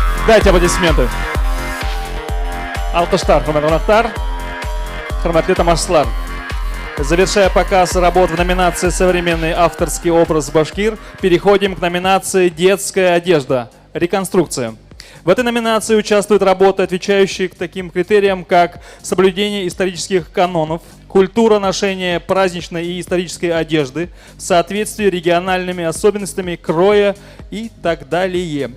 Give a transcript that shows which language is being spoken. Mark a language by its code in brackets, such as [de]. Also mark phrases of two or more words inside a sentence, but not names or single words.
[ru] Дайте аплодисменты. [ba] Алкыштар, хурматтар, хурматлы тамашачылар. [ru] Завершая показ работ в номинации «Современный авторский образ башкир», переходим к номинации «Детская одежда. Реконструкция». В этой номинации участвуют работы, отвечающие к таким критериям, как соблюдение исторических канонов, культура ношения праздничной и исторической одежды в соответствии с региональными особенностями кроя и так далее.